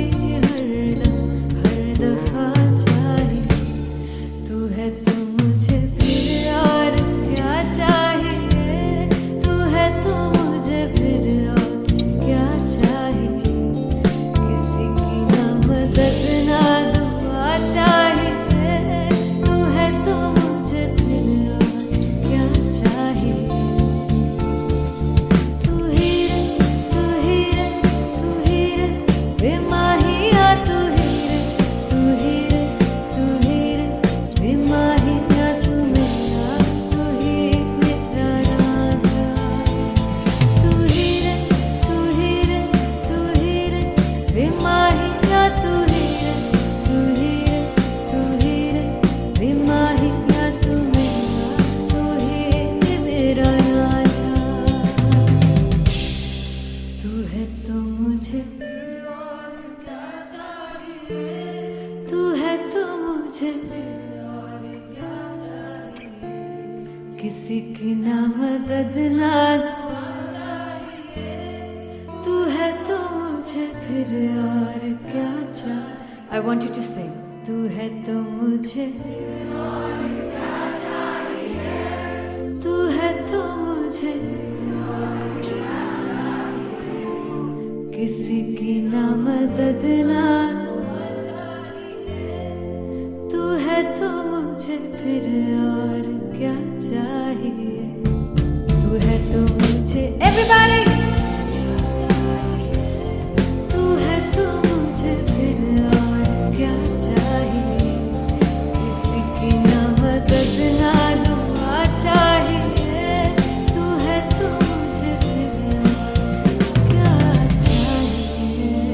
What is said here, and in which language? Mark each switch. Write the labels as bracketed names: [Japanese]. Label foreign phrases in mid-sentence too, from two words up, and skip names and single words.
[Hindi] हरदम हर दफा चाहिए, तू है तो मुझे फिर और क्या चाहिए, तू है तो मुझे फिर और क्या चाहिए, किसी की ना मदद ना दुआ चाहिए, तू है तो मुझे फिर और क्या चाहिए। तू ही रे, तू ही रे, तू ही रे बेमाहिया, तू ही रे, तू ही रे, तू ही रे बेमाहिया, तू मेरा, तू ही मेरा राजा, तू ही रे, तू ही रे, तू ही रे बेमाहिया, तू ही रे, तू ही रे, तू ही रे बेमाहिया, तू मेरा, तू ही मेरा राजा, तू है तो मुझे तू है तो मुझे किसी की ना मदद ना, तू है तो मुझे फिर और क्या चाहिए। [English] I want you to sing. [Hindi] तू है तो मुझे तू है तो मुझे किसी की ना मदद ना, तू है तो मुझे फिर और क्या चाहिए, तू है तो मुझे एवरीबॉडी, तू है तो मुझे फिर और क्या चाहिए, किसी की ना मदद ना दुआ चाहिए, तू है तो मुझे फिर और क्या चाहिए।